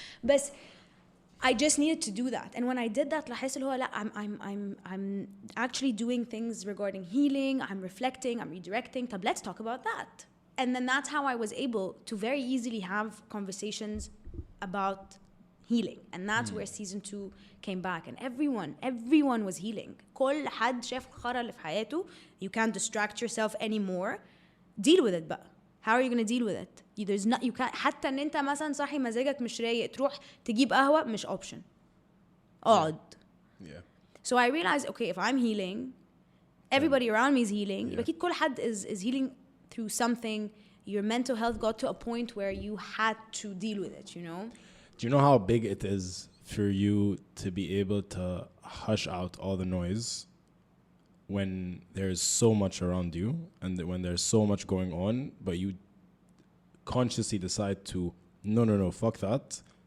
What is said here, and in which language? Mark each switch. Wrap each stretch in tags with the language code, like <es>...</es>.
<en>But I just needed to do that. And when I did that</en> <ar>لاحظت اللي هو لا</ar> <en>I'm actually doing things regarding healing. I'm reflecting, I'm redirecting.</en> <ar>طب</ar> <en>let's talk about that. And then that's how I was able to very easily have conversations about healing. And that's where season 2 came back. And everyone was healing.</en> <ar>كل حد شاف الخرا اللي في حياته.</ar> <en>You can't distract yourself anymore. Deal with it</en> <ar>بقى.</ar> <en>How are you going to deal with it? There's not, you can't,</en> <ar>حتى ان انت مثلا صاحي مزاجك مش رايق تروح تجيب قهوة مش option.</ar> <en>Odd. Yeah. So I realized, okay, if I'm healing, everybody around me is healing.</en> <ar>يبقى أكيد كل حد</ar> <en>is healing through something. Your mental health got to a point where you had to deal with it, you know? Do you know how big it is for you to be able to hush out all the noise when there's so much around you and when there's so much going on, but you consciously decide to, no, fuck that.</en>